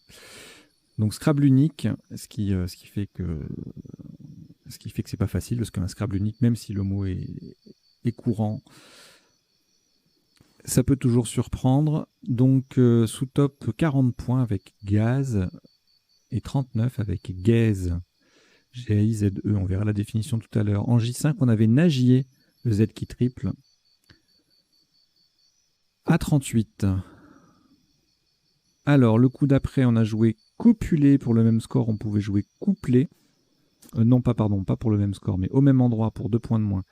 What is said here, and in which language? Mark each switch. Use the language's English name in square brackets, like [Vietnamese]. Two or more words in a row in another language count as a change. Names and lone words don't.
[French] Donc Scrabble unique, ce qui fait que c'est pas facile, parce qu'un Scrabble unique, même si le mot est courant, ça peut toujours surprendre. Donc sous top 40 points avec gaz et 39 avec gaze. G-A-I-Z-E, on verra la définition tout à l'heure. En J5, on avait nagier, le Z qui triple, à 38. Alors, le coup d'après, on a joué copulé. Pour le même score, on pouvait jouer couplé. Non, pas pour le même score, mais au même endroit pour 2 points de moins.